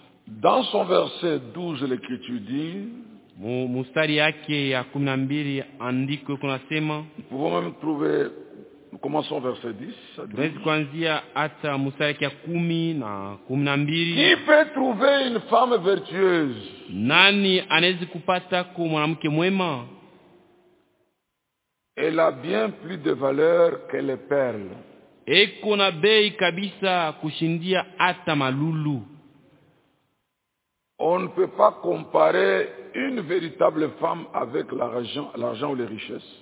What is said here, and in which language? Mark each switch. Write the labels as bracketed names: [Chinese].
[French] Dans son verset 12, l'écriture dit, [Swahili] mustari yake ya 12 andiko kuna sema, [French] nous pouvons même trouver, nous commençons verset 10. [Swahili] Tunaweza kuanzia hata mustari yake ya 10 na 12. [French] Qui peut trouver une femme vertueuse? [Swahili] Nani anaweza kupata kwa mwanamke mwema? [French] Elle a bien plus de valeur que les perles. [Swahili] Eko na bei kabisa kushindia hata malulu. [French] On ne peut pas comparer une véritable femme avec l'argent ou les richesses.